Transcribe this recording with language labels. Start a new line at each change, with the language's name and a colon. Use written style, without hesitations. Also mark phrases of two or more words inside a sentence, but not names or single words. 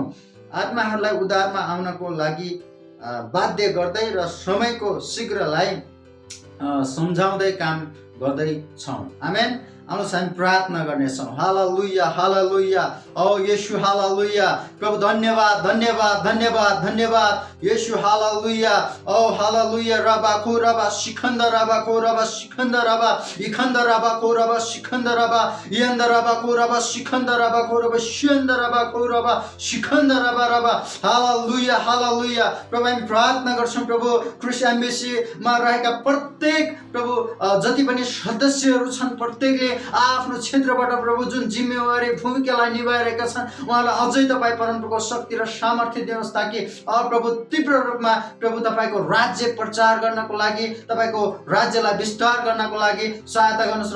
Nepali: आत्माहरूलाई उद्धारमा आउनको लागि बाध्य गर्दै र समयको शीघ्रलाई सम्झाउँदै काम गर्दैछौँ, आमेन। आउनुहोस् हामी प्रार्थना गर्नेछौँ। हालेलुया, हालेलुया। ओ येशू, हालेलुया। प्रभु धन्यवाद, धन्यवाद, धन्यवाद, धन्यवाद येशू, हालेलुया। ओ हालेलुया। रबा खो रबा सिखन्द रबा खो रबा सिखन्द रबा इखन्द रबा खो रबा सिखन्द रबा यन्द रबा खो रबा सिखन्द रबा खो रबा सिन्द रबा खो रबा सिखन्द रबा रबा। हालेलुया, हालेलुया। प्रभु हामी प्रार्थना गर्छौँ प्रभु क्रिस्ट एम्बेसीमा रहेका प्रत्येक प्रभु जति पनि सदस्यहरू छन् प्रत्येकले आफ्नो क्षेत्रबाट प्रभु जुन जिम्मेवारी भूमिकालाई निभाइरहेका छन् उहाँलाई अझै तपाईँ परमप्रभुको शक्ति र सामर्थ्य दिनुहोस्, ताकि प्रभु तीव्र रूपमा प्रभु तपाईँको राज्य प्रचार गर्नको लागि, तपाईँको राज्यलाई विस्तार गर्नको लागि सहायता गर्नुहोस्।